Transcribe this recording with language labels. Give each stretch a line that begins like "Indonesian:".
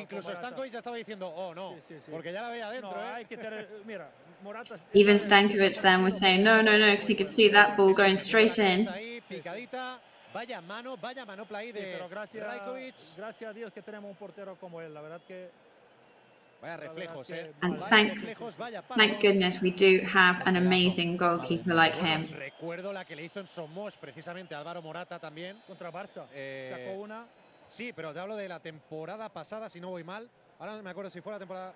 Spanish: Incluso Stankovic ya estaba diciendo, no, sí. Porque ya la veía adentro. Hay que tener, mira, Morata.
English: Even Stankovic then was saying no, because he could see that ball going straight in.
Spanish: Picadita. Vaya mano play de Rajkovic. Gracias a Dios que tenemos un portero como él, la verdad que. Vaya reflejos,
English: And thank goodness we do have an amazing goalkeeper like him.
Spanish: Recuerdo la que le hizo en Somos precisamente a Álvaro Morata también. Contra Barça. Sacó una. Sí, pero te hablo de la temporada pasada, si no voy mal. Ahora no me acuerdo si fue la temporada.